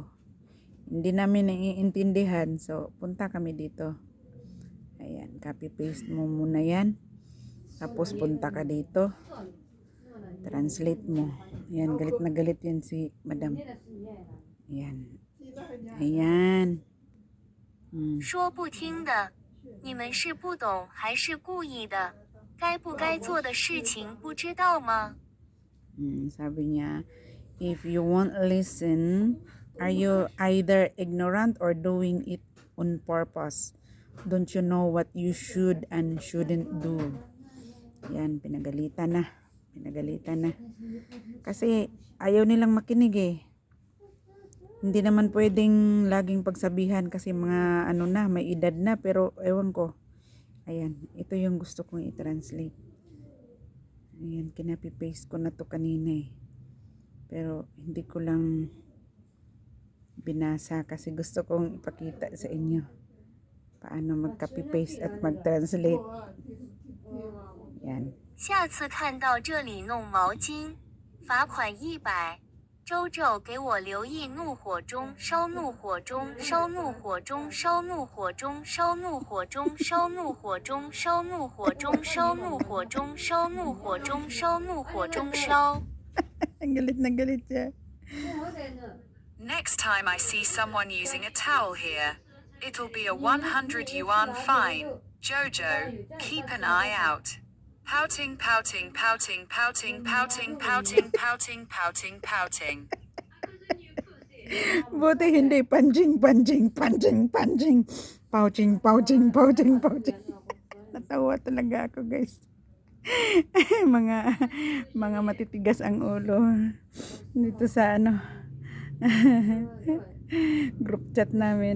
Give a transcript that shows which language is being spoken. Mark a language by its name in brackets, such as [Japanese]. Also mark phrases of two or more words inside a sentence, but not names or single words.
[Filipino] Hindi namin naiintindihan. So, punta kami dito. Ayan, copy-paste mo muna yan. Tapos, punta ka dito. Translate mo. Ayan, galit na galit yan si Madam. Ayan. Ayan. [Chinese] 说不听的，你们是不懂还是故意的？该不该做的事情不知道吗？ [Filipino] Sabi niya, [English] if you won't listen, are you either ignorant or doing it on purpose? Don't you know what you should and shouldn't do? [Filipino] Yan, pinagalitan na. Pinagalitan na. Kasi ayaw nilang makinig eh. Hindi naman pwedeng laging pagsabihan kasi mga may edad na, pero ewan ko. Ayan, ito yung gusto kong i-translate. Ayan, kinapi-paste ko na to kanina eh. Pero hindi ko lang binasa kasi gusto kong ipakita sa inyo paano mag-copy-paste at mag-translate. Yan. [Chinese] 下次看到这里弄毛巾，罚款100。周周给我留意怒火中烧怒火中烧怒火中烧怒火中烧怒火中烧怒火中烧怒火中烧怒火中烧怒火中烧怒火中烧。 [Filipino] Ang galit na galit siya. [English] Next time I see someone using a towel here, it'll be a 100 yuan fine. Jojo, keep an eye out. Pouting, pouting, pouting, pouting, pouting, pouting, pouting, pouting, pouting. [Filipino] Buti hindi punching. Pouching. Natawa talaga ako guys. mga matitigas ang ulo dito sa group chat namin.